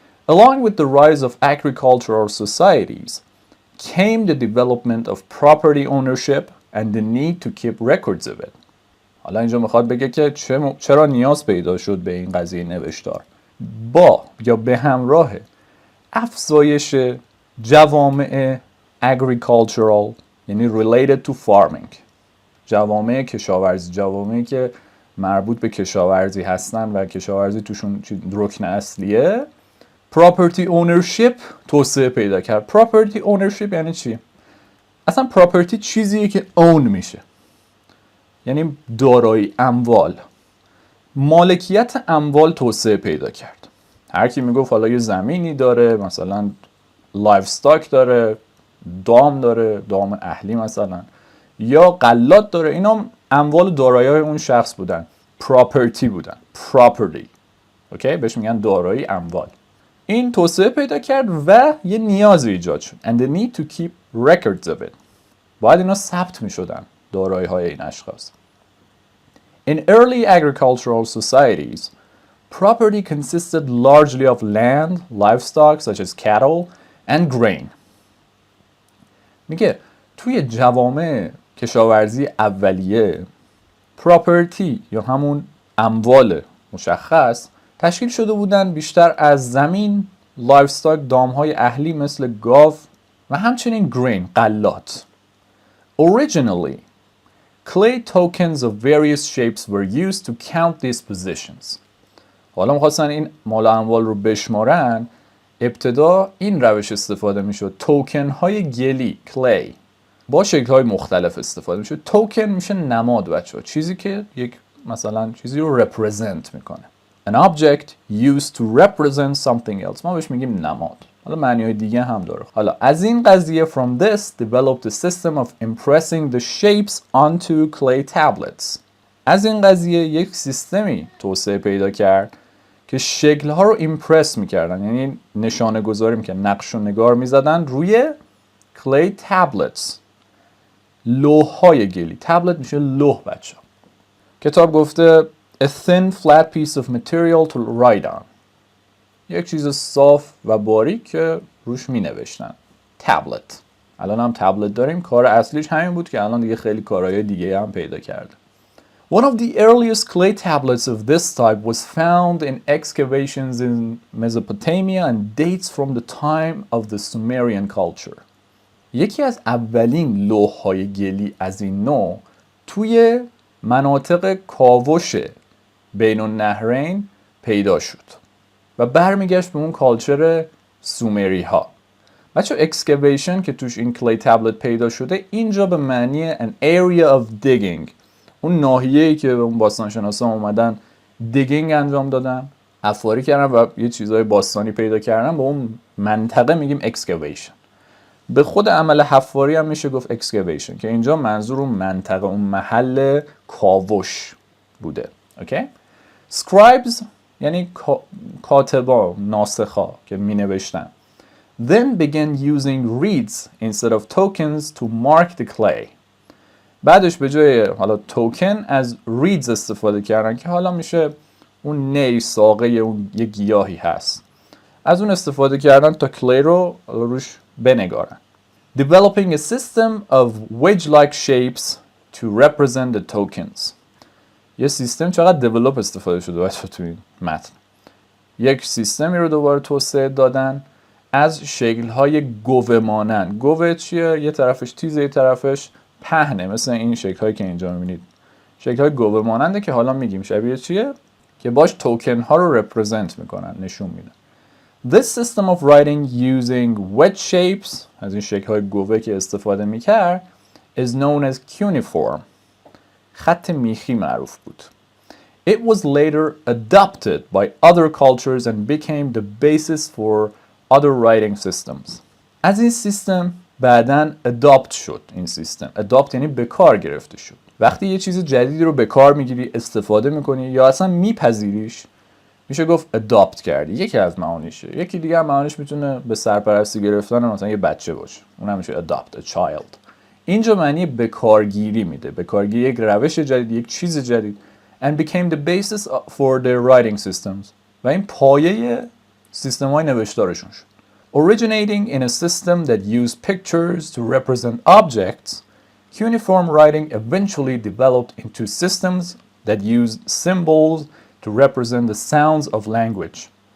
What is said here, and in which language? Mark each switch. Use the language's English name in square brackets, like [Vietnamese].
[English] Along with the rise of agricultural societies came the development of property ownership and the need to keep records of it. [Persian] حالا اینجا میخواد بگه که چرا نیاز پیدا شد به این قضیه نوشتار با یا به همراه افزایش جوامع agricultural یعنی [English] related to farming، [Persian] جوامع کشاورزی، جوامعی که مربوط به کشاورزی هستن و کشاورزی توشون رکن اصلیه. property ownership توسعه پیدا کرد. property ownership یعنی چی؟ اصلا property چیزیه که own میشه، یعنی دارایی، اموال، مالکیت اموال توسعه پیدا کرد. هر کی میگفت حالا یه زمینی داره، مثلا لایف استاک داره، دام داره، دام اهلی مثلا، یا غلات داره، اینا اموال و دارایی‌های اون شخص بودن، پراپرتی بودن، پراپرتی. اوکی، بهش میگن دارایی، اموال. این توسعه پیدا کرد و یه نیاز ایجاد شد. [English] And the need to keep records of it. [Persian] باید اینا ثبت میشدن، دارایی‌های این اشخاص. [English] In early agricultural societies, property consisted largely of land, livestock such as cattle, and grain. [Persian] میگه توی جوامع کشاورزی اولیه پراپرتی یا همون اموال مشخص تشکیل شده بودن بیشتر از زمین، لایفستاک، دامهای اهلی مثل گاو و همچنین گرین، غلات. [English] Originally, clay tokens of various shapes were used to count these positions. [Persian] حالا می‌خواستن این مال و اموال رو بشمارن، ابتدا این روش استفاده میشد. توکن های گلی، clay، با شکل های مختلف استفاده میشد. توکن میشه نماد بچه‌ها، چیزی که یک مثلا چیزی رو represent میکنه. [English] An object used to represent something else. [Persian] ما بهش میگیم نماد. حالا معنی‌های دیگه هم داره. حالا از این قضیه [English] from this developed a system of impressing the shapes onto clay tablets. [Persian] از این قضیه یک سیستمی توسعه پیدا کرد که شکل‌ها رو ایمپرس می‌کردن، یعنی نشانه گذاری می‌کردن، نقش و نگار می‌زدن روی clay tablets، لوح‌های گلی. تبلت میشه لوح بچه. کتاب گفته [English] a thin flat piece of material to write on. [Persian] یک چیز صاف و باریک که روش می‌نوشتن. تبلت. الان هم تبلت داریم. کار اصلیش همین بود که الان دیگه خیلی کارهای دیگه هم پیدا کرده. [English] One of the earliest clay tablets of this type was found in excavations in Mesopotamia and dates from the time of the Sumerian culture. [Persian] یکی از اولین لوح‌های گلی از این نوع توی مناطق کاوش بین النهرین پیدا شد و برمیگشت به اون کالچر سومری ها. بچه اکسکیویشن که توش این clay tablet پیدا شده اینجا به معنی [English] an area of digging، [Persian] اون ناحیه‌ای که اون باستانشناسا اومدن دیگینگ انجام دادن، حفاری کردن و یه چیزای باستانی پیدا کردن، به اون منطقه میگیم اکسکیویشن. به خود عمل حفاری هم میشه گفت اکسکیویشن که اینجا منظور اون منطقه، اون محل کاوش بوده. اوکی؟ scribes یعنی کاتبا، ناسخا که می نوشتن. [English] Then began using reeds instead of tokens to mark the clay. [Persian] بعدش به جای حالا توکن از ریدز استفاده کردن که حالا میشه اون نی، ساقه اون یه گیاهی هست، از اون استفاده کردن تا کلی رو روش بنگارن. [English] developing a system of wedge-like shapes to represent the tokens. [Persian] یه سیستم چقدر develop استفاده شده بچه تو این متن. یک سیستمی رو دوباره توسعه دادن از شکل‌های گوه مانند. گوه چیه؟ یه طرفش تیزه، یه طرفش پهنه، مثل این شکل‌هایی که اینجا می‌بینید. شکل‌های گوه ماننده که حالا میگیم شبیه چیه؟ که باش توکن ها رو رپرزنت میکنن، نشون میدن. [English] This system of writing using wedge shapes، [Persian] از این شکل‌های گوه که استفاده میکرد، [English] is known as cuneiform. [Persian] خط میخی معروف بود. [English] It was later adopted by other cultures and became the basis for other writing systems. [Persian] از این سیستم بعداً adopt شد. این سیستم adopt یعنی به کار گرفته شد. وقتی یه چیز جدیدی رو به کار میگیری، استفاده میکنی یا اصلا میپذیریش، میشه گفت adopt کردی. یکی از معانیشه. یکی دیگه هم معانیش میتونه به سرپرستی گرفتن مثلا یه بچه باشه. اونم میشه [English] adopt a child. [Persian] اینجا معنی به کارگیری میده. به کارگیری یک روش جدید، یک چیز جدید. [English] And became the basis for their writing systems. [Persian] و این پایه سیستم‌های نوشتارشون شد. [English] Originating in a system that used pictures to represent objects, cuneiform writing eventually developed into systems that used symbols to represent the sounds of language.